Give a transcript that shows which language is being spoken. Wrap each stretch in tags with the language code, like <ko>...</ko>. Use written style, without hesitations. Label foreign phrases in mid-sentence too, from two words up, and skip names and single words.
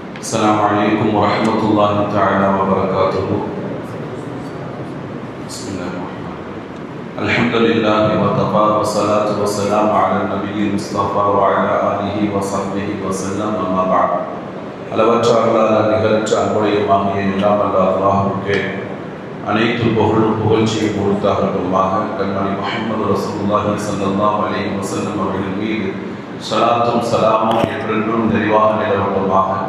<ar>السلام عليكم ورحمة الله تعالى وبركاته. بسم الله الرحمن الرحيم. الحمد لله وكفى والصلاة والسلام على النبي المصطفى وعلى آله وصحبه وسلم أما بعد.</ar> <ta>அளவற்ற அல்லாஹ் நிகரற்ற அன்புடையமாகிய எல்லாம் வல்ல அல்லாஹ்வுக்கே அனைத்து புகழும் புகழ்ச்சியும் உரித்தாகட்டுமாக. கண்மணி முஹம்மது</ta> <ar>رسول الله صلى الله عليه وسلم</ar> <ta>அவர்கள் மீது ஸலாத்தும் ஸலாமும் என்றென்றும் நிறைவாக நிலவட்டுமாக.</ta>